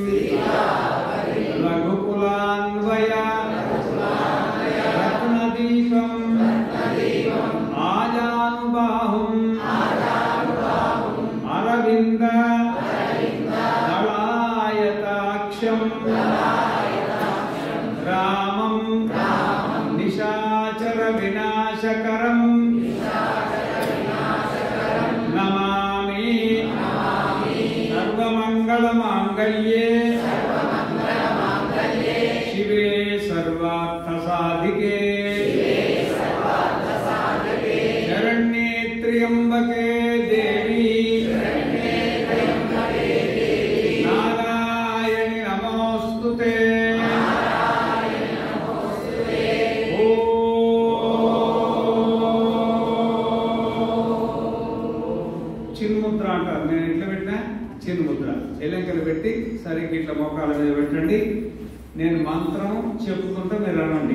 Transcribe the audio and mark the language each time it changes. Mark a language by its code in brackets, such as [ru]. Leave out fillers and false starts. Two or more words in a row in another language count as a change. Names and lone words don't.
[sa] రఘుకులాన్వయ రత్నదీపం ఆజానుబాహుం అరవింద దళాయతాక్షం రామం నిశాచర వినాశకరం నమామి. సర్వమంగళ सर्वमङ्गलमाङ्गल्ये शिवे सर्वार्थसाधिके शरण्ये त्र्यम्बके देवी नारायणि नमोऽस्तुते। [te] చిన్ముద్ర అంటారు. నేను ఇట్లా పెట్టినా చిన్ముద్ర ఎలంకలు పెట్టి సరిగ్గా ఇట్లా మోకాల మీద పెట్టండి. నేను మంత్రం చెప్పుకుంటూ మీరు అనండి.